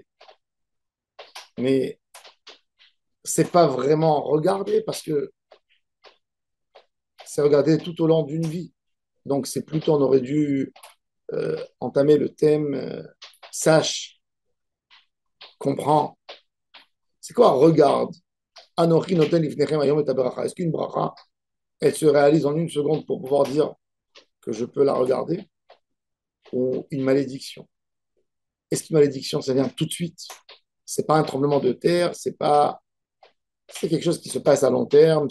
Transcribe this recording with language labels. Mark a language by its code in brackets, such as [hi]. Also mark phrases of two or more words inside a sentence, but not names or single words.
[fr] Mais c'est pas vraiment regarder parce que c'est regarder tout au long d'une vie. Donc, c'est plutôt, on aurait dû entamer le thème sache, comprends. C'est quoi regarde? [he] אנכי נותן לפניכם היום את הברכה. [fr] Est-ce qu'une bracha, elle se réalise en une seconde pour pouvoir dire que je peux la regarder? Ou une malédiction? Est-ce qu'une malédiction, ça vient tout de suite? C'est pas un tremblement de terre, c'est quelque chose qui se passe à long terme.